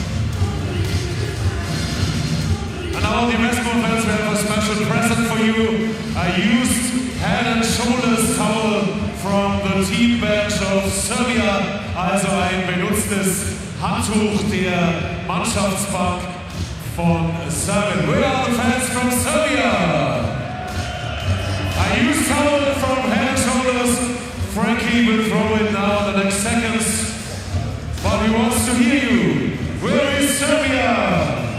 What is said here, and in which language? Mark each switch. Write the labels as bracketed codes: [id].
[en] And now the basketball fans, we have a special present for you. A used head and shoulders towel from the team bench of Serbia. [de] Also ein benutztes Handtuch der Mannschaftsbank von Serbien. [en] Where are the fans from Serbia? A used towel from head and shoulders. Frankie will throw it now in the next seconds. But he wants to hear you. Where is Serbia?